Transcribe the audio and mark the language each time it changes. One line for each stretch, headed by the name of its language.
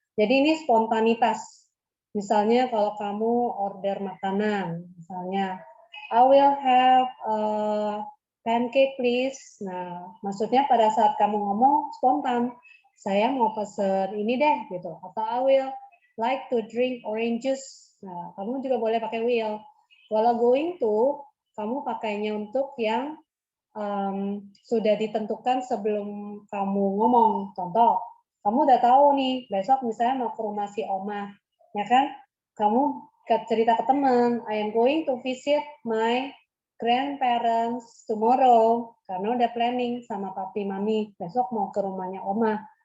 Indonesian: Jadi ini spontanitas. Misalnya kalau kamu order makanan, misalnya
English: I will have pancake please.
Indonesian: Nah, maksudnya pada saat kamu ngomong spontan, saya mau pesen ini deh gitu. Atau
English: I will like to drink orange juice.
Indonesian: Nah, kamu juga boleh pakai will. Walau going to, kamu pakainya untuk yang sudah ditentukan sebelum kamu ngomong. Contoh, kamu udah tahu nih, besok misalnya mau ke rumah si Oma, ya kan? Kamu cerita ke teman,
English: I am going to visit my grandparents tomorrow,
Indonesian: karena udah planning sama papi mami, besok mau ke rumahnya Oma.